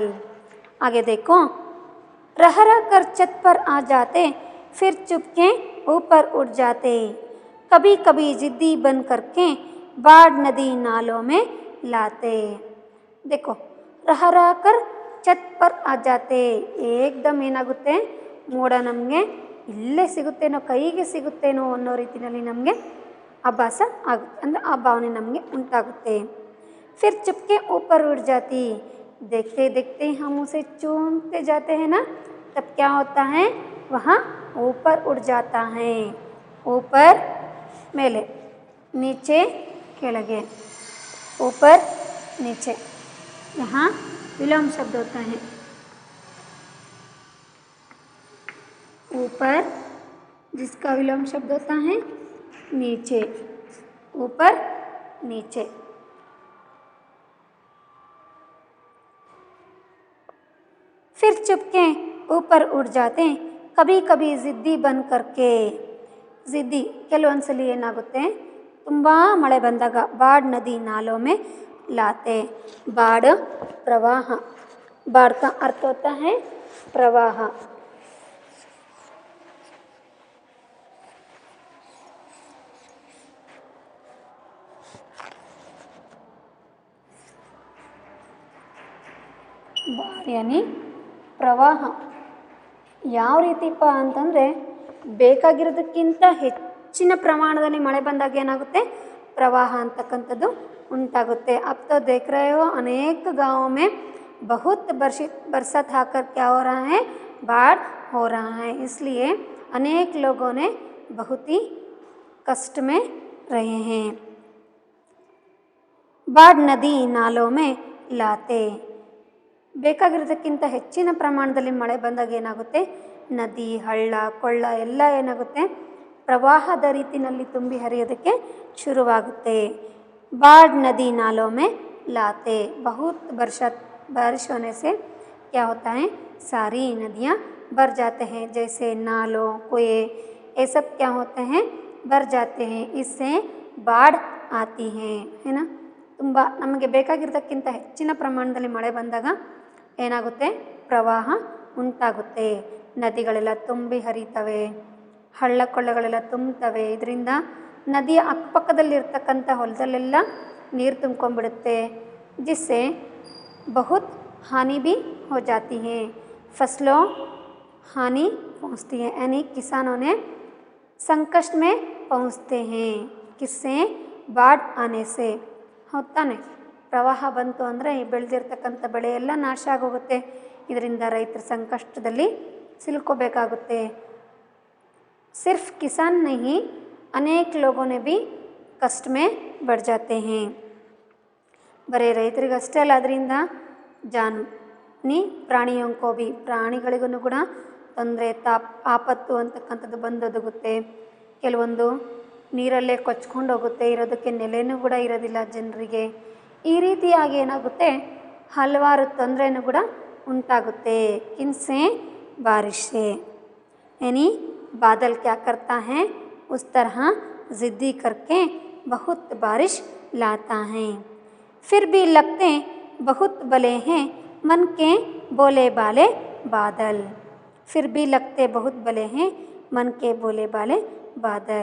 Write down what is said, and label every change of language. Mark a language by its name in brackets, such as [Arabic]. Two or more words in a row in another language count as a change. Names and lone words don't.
[Hindi] आगे देखो, रह रह कर छत पर आ जाते, फिर चुपके ऊपर उड़ जाते, कभी कभी जिद्दी बन करके बाढ़ नदी नालों में लाते। देखो रह रह कर ಛತ್ पर आ जाते, [Kannada] ಏಕ್ದಮ್ ಏನಾಗುತ್ತೆ ಮೋಡ ನಮಗೆ ಇಲ್ಲೇ ಸಿಗುತ್ತೇನೋ ಕೈಗೆ ಸಿಗುತ್ತೇನೋ ಅನ್ನೋ ರೀತಿಯಲ್ಲಿ ನಮಗೆ ಆಭಾಸ ಆಗುತ್ತೆ, ಅಂದರೆ ಆ ಭಾವನೆ ನಮಗೆ ಉಂಟಾಗುತ್ತೆ। [Hindi] फिर चुपके ऊपर उड़ जाती, देखते देखते हम उसे चूमते जाते हैं ना, तब क्या होता है वहाँ ऊपर उड़ जाता है। ऊपर मेले, नीचे ಕೆಳಗೆ, ऊपर नीचे, यहाँ विलोम शब्द होता है। ऊपर जिसका विलोम शब्द होता है नीचे, ऊपर नीचे। फिर चुपके ऊपर उड़ जाते, कभी कभी ज़िद्दी बन करके, [Kannada] ಜಿದ್ದಿ ಕೆಲವೊಂದ್ಸಲಿ ಏನಾಗುತ್ತೆ ತುಂಬ ಮಳೆ ಬಂದಾಗ [Hindi] बाढ़ नदी नालों में लाते। बाढ़ प्रवाह, बाढ़ का अर्थ होता है प्रवाह। बाढ़ यानी [Kannada] ಪ್ರವಾಹ ಯಾವ ರೀತಿಪ್ಪ ಅಂತಂದರೆ ಬೇಕಾಗಿರೋದಕ್ಕಿಂತ ಹೆಚ್ಚಿನ ಪ್ರಮಾಣದಲ್ಲಿ ಮಳೆ ಬಂದಾಗ ಏನಾಗುತ್ತೆ ಪ್ರವಾಹ ಅಂತಕ್ಕಂಥದ್ದು उनटागुत्ते। [Hindi] अब तो देख रहे हो अनेक गाँवों में बहुत बरसात आकर क्या हो रहा है बाढ़ हो रहा है, इसलिए अनेक लोगों ने बहुत ही कष्ट में रहे हैं। बाढ़ नदी नालों में लाते, [Kannada] ಬೇಕಾಗಿರೋದಕ್ಕಿಂತ ಹೆಚ್ಚಿನ ಪ್ರಮಾಣದಲ್ಲಿ ಮಳೆ ಬಂದಾಗ ಏನಾಗುತ್ತೆ ನದಿ ಹಳ್ಳ ಕೊಳ್ಳ ಎಲ್ಲ ಏನಾಗುತ್ತೆ ಪ್ರವಾಹದ ರೀತಿಯಲ್ಲಿ ತುಂಬಿ ಹರಿಯೋದಕ್ಕೆ ಶುರುವಾಗುತ್ತೆ। [Hindi] बाढ़ नदी नालों में लाते, बहुत बारिश होने से क्या होता है सारी नदियाँ भर जाते हैं, जैसे नालों कुएं ये सब क्या होते हैं भर जाते हैं, इससे बाढ़ आती है ना। [Kannada] ತುಂಬ ನಮಗೆ ಬೇಕಾಗಿರೋದಕ್ಕಿಂತ ಹೆಚ್ಚಿನ ಪ್ರಮಾಣದಲ್ಲಿ ಮಳೆ ಬಂದಾಗ ಏನಾಗುತ್ತೆ ಪ್ರವಾಹ ಉಂಟಾಗುತ್ತೆ, ನದಿಗಳೆಲ್ಲ ತುಂಬಿ ಹರಿತವೆ, ಹಳ್ಳ ಕೊಳ್ಳಗಳೆಲ್ಲ ತುಂಬುತ್ತವೆ, ಇದರಿಂದ ನದಿಯ ಅಕ್ಕಪಕ್ಕದಲ್ಲಿರ್ತಕ್ಕಂಥ ಹೊಲದಲ್ಲೆಲ್ಲ ನೀರು ತುಂಬ್ಕೊಂಡ್ಬಿಡುತ್ತೆ, [Hindi] जिससे बहुत हानि भी हो जाती है, फसलों हानि पहुंचती है, यानी किसानों ने संकट में पहुंचते हैं, किससे बाढ़ आने से। [Kannada] होताने ಪ್ರವಾಹ ಬಂತು ಅಂದರೆ ಬೆಳೆದಿರ್ತಕ್ಕಂಥ ಬೆಳೆ ಎಲ್ಲ ನಾಶ ಆಗೋಗುತ್ತೆ, ಇದರಿಂದ ರೈತರು ಸಂಕಷ್ಟದಲ್ಲಿ ಸಿಲುಕೋಬೇಕಾಗುತ್ತೆ। [Hindi] सिर्फ किसान नहीं अनेक लोगों ने भी कष्ट में बढ़ जाते हैं। [Kannada] ಬರೀ ರೈತರಿಗಷ್ಟೇ ಅಲ್ಲ, ಅದರಿಂದ [Hindi] प्राणियोंको भी [Kannada] ಪ್ರಾಣಿಗಳಿಗೂ ಕೂಡ ತೊಂದರೆ ಆಪತ್ತು ಅಂತಕ್ಕಂಥದ್ದು ಬಂದೊದಗುತ್ತೆ, ಕೆಲವೊಂದು ನೀರಲ್ಲೇ ಕೊಚ್ಕೊಂಡು ಹೋಗುತ್ತೆ, ಇರೋದಕ್ಕೆ ನೆಲೆನೂ ಕೂಡ ಇರೋದಿಲ್ಲ ಜನರಿಗೆ, ಈ ರೀತಿಯಾಗಿ ಏನಾಗುತ್ತೆ ಹಲವಾರು ತೊಂದರೆನೂ ಕೂಡ ಉಂಟಾಗುತ್ತೆ। [Hindi] किनसे बारिश से, यानी बादल क्या करता है उस तरह ज़िद्दी करके बहुत बारिश लाता है। फिर भी लगते बहुत भले हैं मन के बोले बाले बादल, फिर भी लगते बहुत भले हैं मन के बोले बाले बादल।